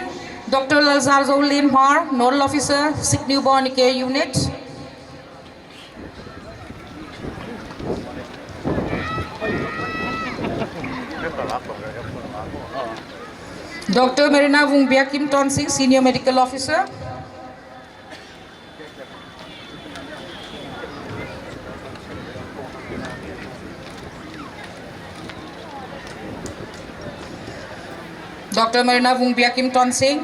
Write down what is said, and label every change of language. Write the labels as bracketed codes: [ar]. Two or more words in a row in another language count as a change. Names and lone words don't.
[en] Dr. Lalzar Zolin Mar, nodal officer, sick newborn care unit. Dr. Marina Vungbia Kim Ton Singh, senior medical officer. Dr. Marina Vungbia Kim Ton Singh.